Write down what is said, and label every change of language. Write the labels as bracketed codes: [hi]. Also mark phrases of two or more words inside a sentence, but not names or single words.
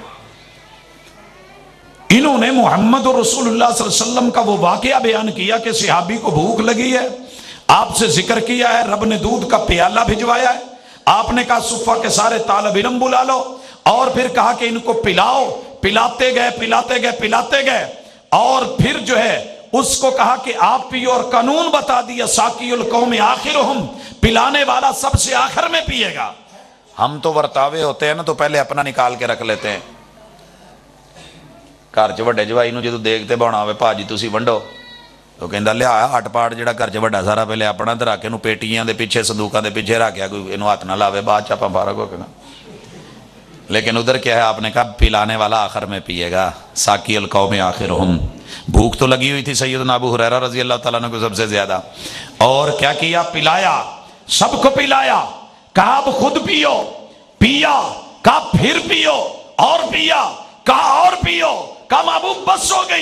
[ur] انہوں نے محمد رسول اللہ صلی اللہ علیہ وسلم کا وہ واقعہ بیان کیا کہ صحابی کو بھوک لگی ہے، آپ سے ذکر کیا ہے، رب نے دودھ کا پیالہ بھجوایا ہے، آپ نے کہا صفہ کے سارے طالب علم بلا لو، اور پھر کہا کہ ان کو پلاؤ، پلاتے گئے، اور پھر جو ہے اس کو کہا کہ آپ پیو، اور قانون بتا دیا [ar] ساقی القوم آخرہم، [ur] پلانے والا سب سے آخر میں پیے گا۔ ہم تو ورتاوے ہوتے ہیں نا تو پہلے اپنا نکال کے رکھ لیتے ہیں، [pa] گھر چ وڈے جوائی نو جدو دیکھتے بونا ہوئے پاجی تسی ونڈو تو کہندا لیا ہٹ پاٹ جڑا گھر چ وڈا سارا پہلے اپنا تے رکھ، اینو پیٹیاں دے پیچھے صندوقاں دے پیچھے رکھیا، کوئی اینو ہاتھ نہ لاوے، بعد چ اپاں فارغ ہو کے نا۔ [ur] لیکن ادھر کیا ہے، آپ نے کہا پلانے والا آخر میں پیے گا، [ar] ساقی القوم آخرہم۔ [ur] بھوک تو لگی ہوئی تھی سیدنا ابو ہریرہ [ar] رضی اللہ تعالیٰ عنہ [ur] کو سب سے زیادہ، اور کیا کیا، پلایا، سب کو پلایا، کہا اب خود پیو، پیا، کہا پھر پیو، اور پیا، کہا اور پیو، کہا محبوب بس ہو گئی۔